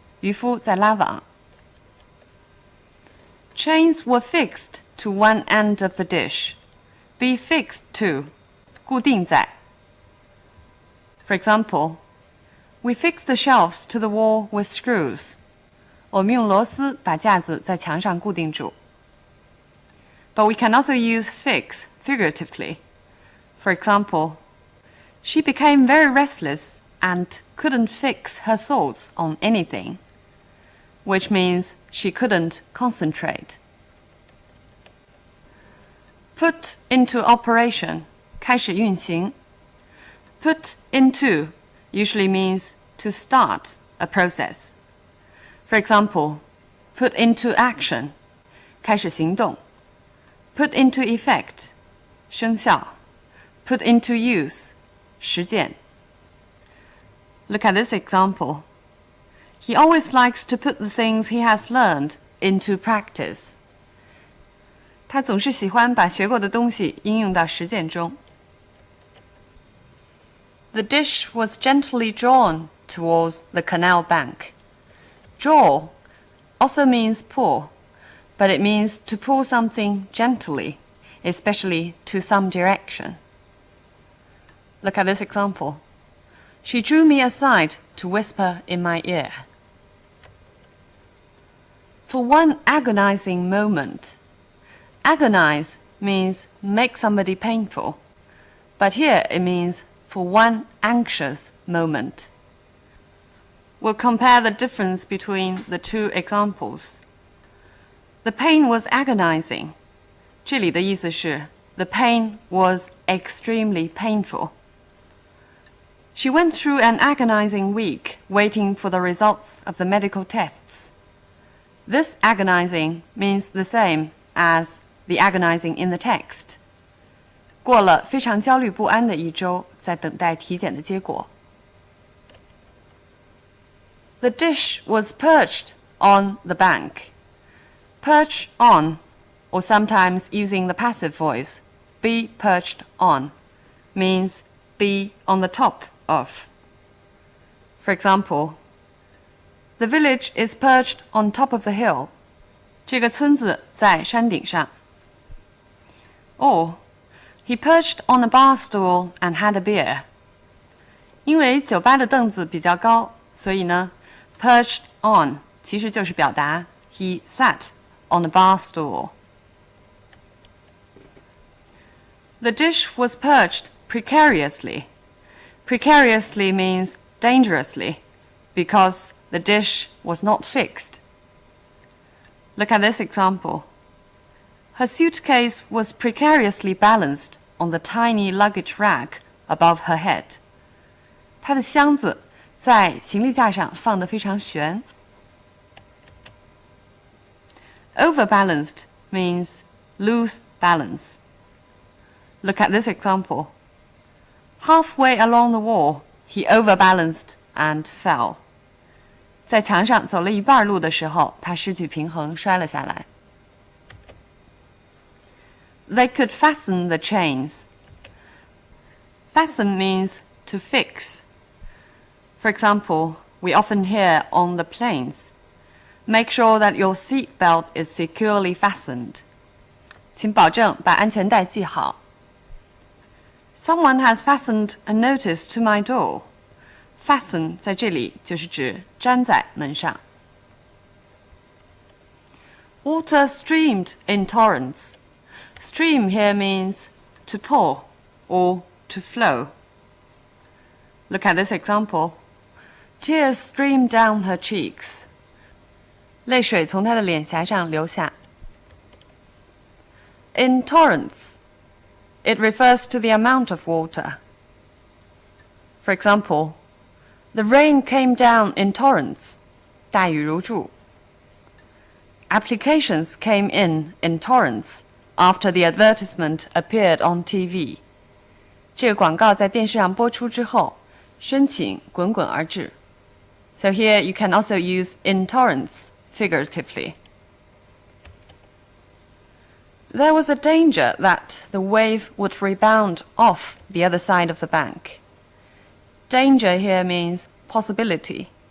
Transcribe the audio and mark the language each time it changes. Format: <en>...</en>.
<zh>渔夫在拉网。</zh> <en>Chains were fixed to one end of the dish. Be fixed to,</en> <zh>固定在。</zh> <en>For example, we fixed the shelves to the wall with screws.</en> <zh>我们用螺丝把架子在墙上固定住。</zh> <en>But we can also use fix figuratively. For example, she became very restless and couldn't fix her thoughts on anything, which means she couldn't concentrate. Put into operation,</en> <zh>开始运行。</zh> <en>Put into usually means to start a process. For example, put into action,</en> <zh>开始行动。</zh> <en>Put into effect,</en> <zh>生效。</zh> <en>Put into use,</en> <zh>实践。</zh> <en>Look at this example. He always likes to put the things he has learned into practice.</en> <zh>他总是喜欢把学过的东西应用到实践中。</zh> <en>The dish was gently drawn towards the canal bank. Draw also means pull, but it means to pull something gently, especially to some direction. Look at this example. She drew me aside to whisper in my ear. For one agonizing moment. Agonize means make somebody painful, but here it means for one anxious moment. We'll compare the difference between the two examples. The pain was agonizing.</en> <zh>这里的意思是</zh> <en>the pain was extremely painful. She went through an agonizing week waiting for the results of the medical tests. This agonizing means the same as the agonizing in the text.</en> <zh>过了非常焦虑不安的一周，在等待体检的结果。</zh> <en>The dish was perched on the bank. Perch on, or sometimes using the passive voice, be perched on, means be on the top of. For example, the village is perched on top of the hill.</en> <zh>这个村子在山顶上。</zh> <en>Or, he perched on a bar stool and had a beer.</en> <zh>因为酒吧的凳子比较高，所以呢 perched on 其实就是表达</zh> <en>he sat on a bar stool. The dish was perched precariously. Precariously means dangerously, because the dish was not fixed. Look at this example. Her suitcase was precariously balanced on the tiny luggage rack above her head.</en> <zh>她的箱子在行李架上放得非常悬。</zh> <en>Overbalanced means lose balance. Look at this example. Halfway along the wall, he overbalanced and fell.</en> <zh>在墙上走了一半路的时候，他失去平衡，摔了下来。</zh> <en>They could fasten the chains. Fasten means to fix. For example, we often hear on the planes, make sure that your seat belt is securely fastened.</en> <zh>请保证把安全带系好。</zh> <en>Someone has fastened a notice to my door.</en> <zh>Fasten 在这里就是指粘在门上。</zh> <en>Water streamed in torrents. Stream here means to pour or to flow. Look at this example. Tears streamed down her cheeks.</en> <zh>泪水从她的脸颊上流下。</zh> <en>In torrents, it refers to the amount of water. For example, the rain came down in torrents.</en> <zh>大雨如注。</zh> <en>Applications came in torrents after the advertisement appeared on TV.</en> <zh>这个广告在电视上播出之后，申请滚滚而至。</zh> <en>So here you can also use in torrents figuratively. There was a danger that the wave would rebound off the other side of the bank. Danger here means possibility.</en>